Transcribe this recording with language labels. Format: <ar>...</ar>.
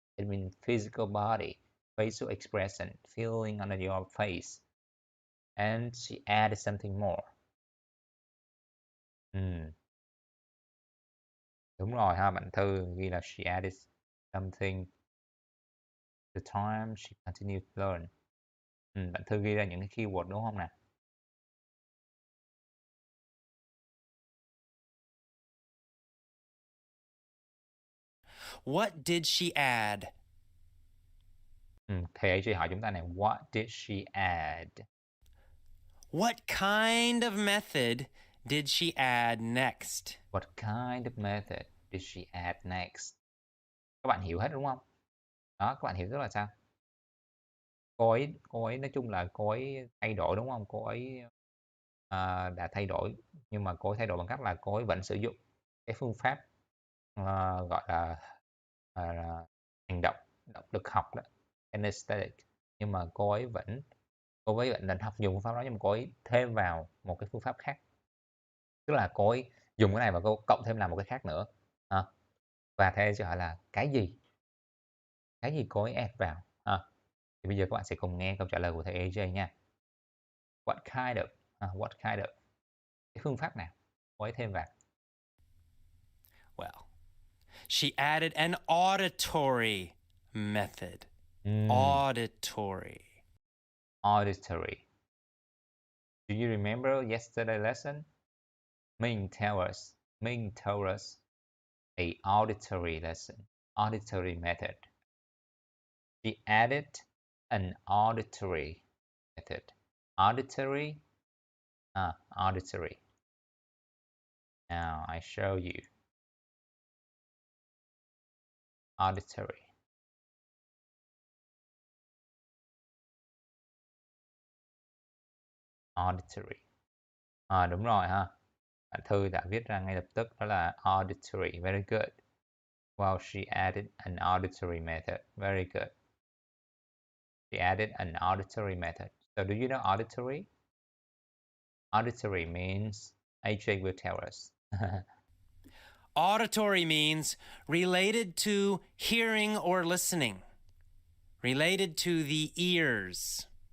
<en>It means physical body, facial expression, feeling on your face. And she added something more.</en> <vi>Đúng rồi ha, bạn Thư ghi là</vi> <en>she added something the time she continued to learn.</en> <vi>Bạn Thư ghi ra những cái keyword đúng không nè?</vi> <en>What did she add?</en> <vi>Thầy chị hỏi chúng ta này,</vi> <en>what did she add? What kind of method did she add next? What kind of method did she add next?</en> <vi>Các bạn hiểu hết đúng không? Đó, các bạn hiểu tức là sao? Cô ấy nói chung là cô ấy thay đổi đúng không? Cô ấy đã thay đổi, nhưng mà cô ấy thay đổi bằng cách là cô ấy vẫn sử dụng cái phương pháp gọi là hành động lực học đó, kinesthetic, nhưng mà cô ấy vẫn định học dùng phương pháp đó, nhưng mà cô ấy thêm vào một cái phương pháp khác. Tức là cô ấy dùng cái này và cô cộng thêm làm một cái khác nữa. À, và theo câu hỏi là cái gì? Cái gì cô ấy add vào? Thì bây giờ các bạn sẽ cùng nghe câu trả lời của thầy AJ nha.</vi> <en>What kind of? What kind of?</en> <vi>Cái phương pháp nào cô ấy thêm vào?</vi> <en>Well, she added an auditory method. Auditory. Auditory. Do you remember yesterday lesson? Mình told us a auditory lesson, auditory method. She added an auditory method. Auditory, auditory. Now I show you. Auditory.</en> <vi>Auditory. Đúng rồi ha. Bạn Thư đã viết ra ngay lập tức, đó là auditory.</vi> <en>Very good. Well, she added an auditory method. Very good. She added an auditory method. So do you know auditory? Auditory means AJ will tell us. Auditory means related to hearing or listening, related to the ears.</en>